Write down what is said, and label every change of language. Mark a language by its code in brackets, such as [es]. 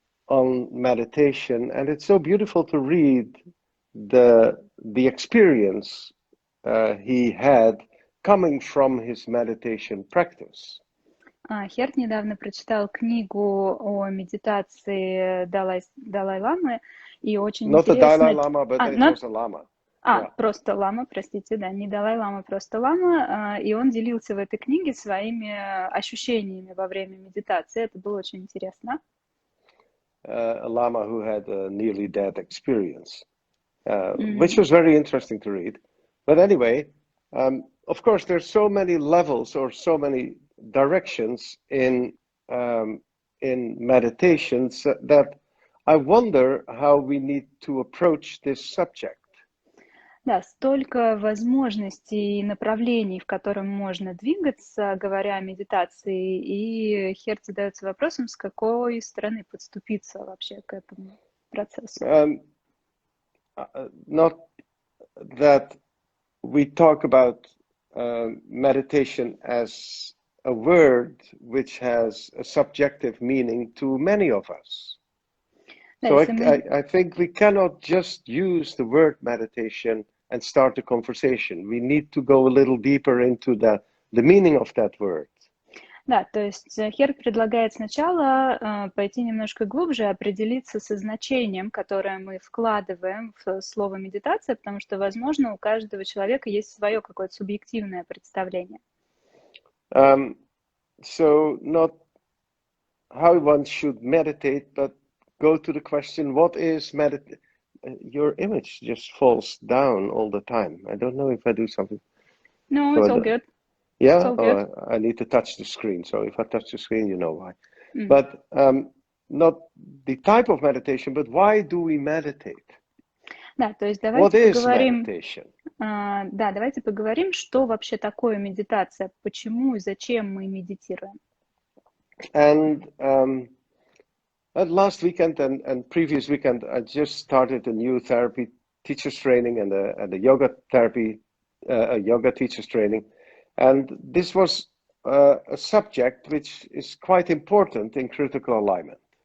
[en] on meditation, and it's so beautiful to read the experience he had coming from his meditation practice. [ru] Херт недавно прочитал книгу о медитации Далай-ламы, и очень [en] Not the [ru] интересно... [en] Dalai Lama, but it was a lama. Yeah. [ru] Просто лама, простите, да, не Далай-лама, просто лама, и он делился в этой книге своими ощущениями во время медитации, это было очень интересно. [en] A lama who had a nearly death experience, which was very interesting to read. But anyway, of course, there's so many levels or so many directions in meditations that I wonder how we need to approach this subject. [ru] Да, столько возможностей и направлений, в котором можно двигаться, говоря о медитации, и Херт задается вопросом, с какой стороны подступиться вообще к этому процессу. [en] Not that we talk about meditation as a word which has a subjective meaning to many of us. So I think we cannot just use the word meditation and start a conversation. We need to go a little deeper into the meaning of that word. [ru] Да, то есть Херт предлагает сначала пойти немножко глубже, определиться со значением, которое мы вкладываем в слово медитация, потому что, возможно, у каждого человека есть свое какое-то субъективное представление. [en] So not how one should meditate, but go to the question, what is meditation? Your image just falls down all the time. I don't know if I do something. No, it's all good. Yeah? It's all good. I need to touch the screen. So if I touch the screen, you know why. But not the type of meditation, but why do we meditate? [ru] Да, то есть [en] What [ru] давайте [en] is [ru] поговорим. [en] Meditation? [ru] Да, давайте поговорим, что вообще такое медитация, почему и зачем мы медитируем. [en] And last weekend and previous weekend, I just started a new therapy teachers training and a yoga-therapy, a yoga teachers training. And this was a subject which is quite important in critical alignment.